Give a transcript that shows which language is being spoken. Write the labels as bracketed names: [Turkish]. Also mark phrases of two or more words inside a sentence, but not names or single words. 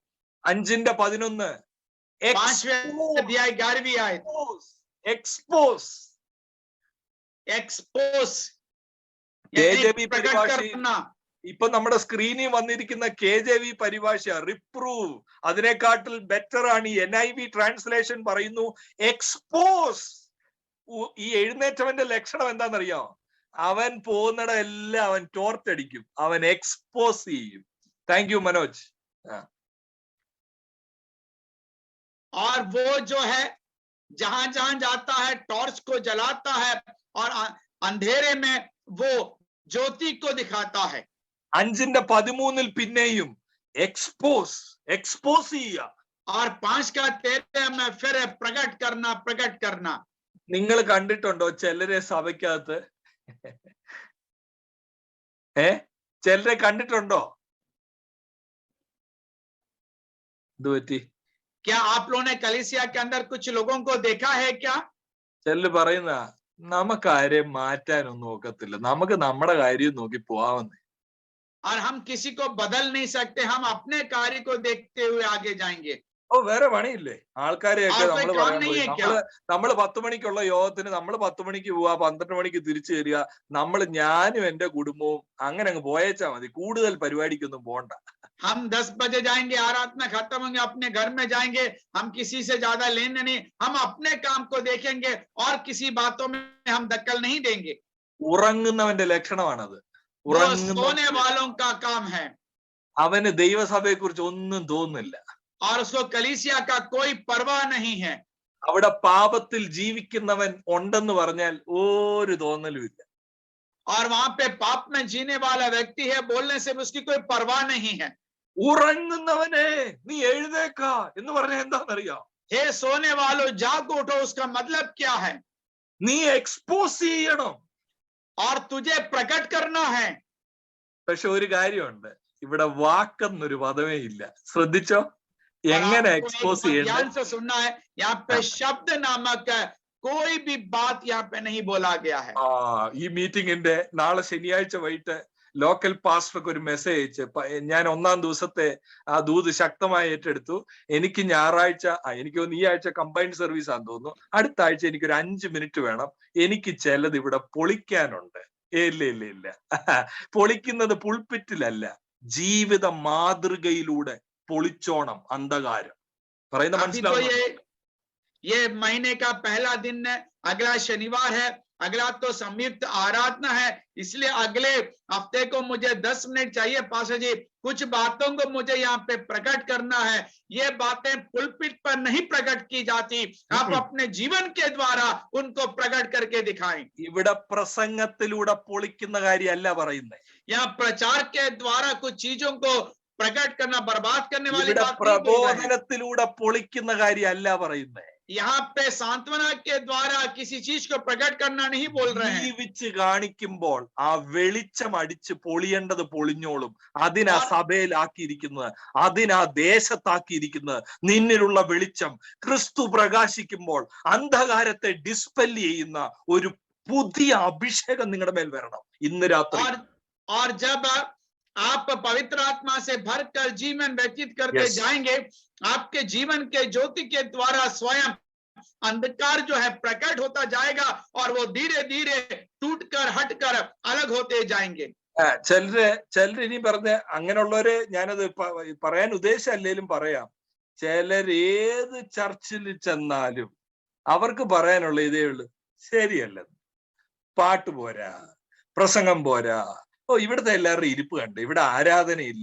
[Hindi] 5:11 5वें अध्याय 11वीं आयत, एक्सपोज एक्सपोज KJV प्रकट परिभाष करना। [Malayalam] ഇപ്പൊ നമ്മുടെ സ്ക്രീനിൽ വന്നിരിക്കുന്ന KJV പരിഭാഷ റിപ്രൂവ്, അതിനെക്കാട്ടിൽ ബെറ്റർ ആണ്. NIV ട്രാൻസ്ലേഷൻ പറയുന്നു എക്സ്പോസ്. ഈ എഴുന്നേറ്റവന്റെ ലക്ഷണം എന്താണെന്നറിയോ? അവൻ പോകുന്നിട എല്ലാം അവൻ ടോർച്ചടിക്കും, അവൻ എക്സ്പോസ് ചെയ്യും. [English] thank you മനോജ്. [Hindi] और वो जो है जहां जहां जाता है टॉर्च को जलाता है और अंधेरे में वो ज्योति को दिखाता है। [Malayalam] 5:13 പിന്നെയും എക്സ്പോസ് ചെയ്യുക. [Hindi] और 5:13 में फिर प्रकट करना। [Malayalam] നിങ്ങൾ കണ്ടിട്ടുണ്ടോ ചിലരെ സഭയ്ക്കകത്ത്? ചിലരെ കണ്ടിട്ടുണ്ടോ? എന്ത് പറ്റി? [Hindi] क्या आप लोगों ने कलीसिया के अंदर कुछ लोगों को देखा है क्या? [Malayalam] ചിലര് പറയുന്ന നമുക്ക് ആരെയും മാറ്റാനൊന്നും ഒക്കത്തില്ല, നമുക്ക് നമ്മുടെ കാര്യം നോക്കി പോവാമെന്ന്. [Hindi] और हम किसी को बदल नहीं सकते, हम अपने कार्य को देखते हुए आगे जाएंगे। [Malayalam] വേറെ പണിയില്ലേ? ആൾക്കാരെയൊക്കെ നമ്മൾ പറയാൻ പോയി, നമ്മള് 10 മണിക്കുള്ള യോഗത്തിന് നമ്മൾ 10 മണിക്ക് പോവാ, 12 മണിക്ക് തിരിച്ചു വരിക, ഞാനും എന്റെ കുടുംബവും അങ്ങനെ അങ്ങ് പോയേച്ചാ മതി, കൂടുതൽ പരിപാടിക്കൊന്നും പോണ്ട. [Hindi] हम 10 बजे जाएंगे, आराधना खत्म होंगे, अपने घर में जाएंगे, हम किसी से ज्यादा लेने नहीं, हम अपने काम को देखेंगे और किसी बातों में हम दखल नहीं देंगे। [Malayalam] ഉറങ്ങുന്നവന്റെ ലക്ഷണമാണത്. [Hindi] सोने वालों का काम है। [Malayalam] അവന് ദൈവസഭയെ കുറിച്ച് ഒന്നും തോന്നുന്നില്ല. [Hindi] और उसको कलीसिया का कोई परवाह नहीं है। [Malayalam] അവിടെ പാപത്തിൽ ജീവിക്കുന്നവൻ ഉണ്ടെന്ന് പറഞ്ഞാൽ ഒരു തോന്നലും ഇല്ല. [Hindi] और वहां पे पाप में जीने वाला व्यक्ति है बोलने से उसकी कोई परवाह नहीं है। [Malayalam] ഉറങ്ങുന്നവനെ നീ എഴുന്നേക്ക എന്ന് പറഞ്ഞാൽ എന്താണെന്നറിയാം? [Hindi] हे सोने वालों जाग उठो, उसका मतलब क्या है? [Malayalam] നീ എക്സ്പോസ് ചെയ്യണം, [Hindi] और तुझे प्रकट करना है। [Malayalam] പക്ഷെ ഒരു കാര്യമുണ്ട്, ഇവിടെ വാക്കെന്നൊരു പദമേ ഇല്ല. ശ്രദ്ധിച്ചോ? എങ്ങനെ എക്സ്പോസ് ചെയ്യണം? [Hindi] ध्यान से सुनना है, यहाँ पे शब्द नामक कोई भी बात यहाँ पे नहीं बोला गया है। [Malayalam] ഈ മീറ്റിംഗിന്റെ നാളെ ശനിയാഴ്ച വൈകിട്ട് ലോക്കൽ പാസ്റ്റർക്ക് ഒരു മെസ്സേജ് അയച്ച്, ഞാൻ 1-ാം ദിവസത്തെ ആ ദൂത് ശക്തമായി ഏറ്റെടുത്തു. എനിക്ക് ഞായറാഴ്ച, എനിക്ക് തോന്നുന്നു ഈ ആഴ്ച [English] combined service [Malayalam] ആണെന്ന് തോന്നുന്നു, അടുത്ത ആഴ്ച എനിക്കൊരു 5 മിനിറ്റ് വേണം, എനിക്ക് ചിലത് ഇവിടെ പൊളിക്കാനുണ്ട്. ഇല്ല പൊളിക്കുന്നത് പുൾപിറ്റിലല്ല, ജീവിത മാതൃകയിലൂടെ പൊളിച്ചോണം അന്ധകാരം. പറയുന്ന മനസ്സിലാവും? [Hindi] ये महीने का पहला दिन है, अगला शनिवार है, अगला तो संयुक्त आराधना है, इसलिए अगले हफ्ते को मुझे 10 मिनट चाहिए पास्टर जी, कुछ बातों को मुझे यहाँ पे प्रकट करना है। ये बातें पुलपिट पर नहीं प्रकट की जाती, आप अपने जीवन के द्वारा उनको प्रकट करके दिखाएं। [Malayalam] ഇവിടെ പ്രസംഗത്തിലൂടെ പൊളിക്കുന്ന കാര്യമല്ല പറയുന്നത്. [Hindi] यहाँ प्रचार के द्वारा कुछ चीजों को प्रकट करना, बर्बाद करने वाली बात नहीं। [Malayalam] പ്രബോധനത്തിലൂടെ പൊളിക്കുന്ന കാര്യമല്ല പറയുന്നത്. [Hindi] यहाँ पे सांत्वना के द्वारा किसी चीज को प्रकट करना नहीं बोल रहे हैं। [Malayalam] ജീവിച്ച് കാണിക്കുമ്പോൾ ആ വെളിച്ചം അടിച്ച് പൊളിയേണ്ടത് പൊളിഞ്ഞോളും. അതിനാ സഭയിലാക്കിയിരിക്കുന്നത്, അതിനാ ദേശത്താക്കിയിരിക്കുന്നത്. നിന്നിലുള്ള വെളിച്ചം ക്രിസ്തു പ്രകാശിക്കുമ്പോൾ അന്ധകാരത്തെ ഡിസ്പെൽ ചെയ്യുന്ന ഒരു പുതിയ അഭിഷേകം നിങ്ങളുടെ മേൽ വരണം ഇന്ന് രാത്രി. [Hindi] और जब आप पवित्र आत्मा से भरकर जीवन व्यतीत करते जाएंगे, आपके जीवन के ज्योति के द्वारा स्वयं अंधकार जो है प्रकट होता जाएगा और वो धीरे धीरे टूटकर हटकर अलग होते जाएंगे। [Malayalam] ചിലര് ഇനി പറഞ്ഞ അങ്ങനെയുള്ളവരെ ഞാനത് പറയാൻ ഉദ്ദേശിച്ചല്ലേലും പറയാം. ചിലർ ഏത് ചർച്ചിൽ ചെന്നാലും അവർക്ക് പറയാനുള്ള ഇതേ ഉള്ളൂ, ശരിയല്ല, പാട്ട് പോരാ, പ്രസംഗം പോരാ, ഇവിടുത്തെ എല്ലാവരുടെയും ഇരിപ്പ് കണ്ട് ഇവിടെ ആരാധനയില്ല.